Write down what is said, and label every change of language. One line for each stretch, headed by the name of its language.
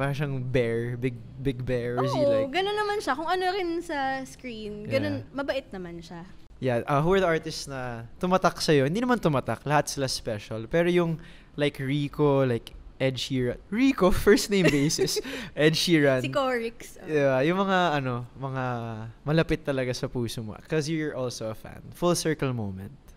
Filipino: Parang siyang bear, big bear, or is he like... Ganun naman siya. Kung ano rin sa screen, ganun, mabait naman siya.
English: Yeah, who are the artists
Filipino: na tumatak sa'yo? Hindi naman tumatak, lahat sila special. Pero yung like Rico, like Ed Sheeran. Rico, first name basis. Ed Sheeran. Si Corix. Yeah, yung mga mga malapit talaga sa puso mo.
English: Because you're also a fan. Full circle moment.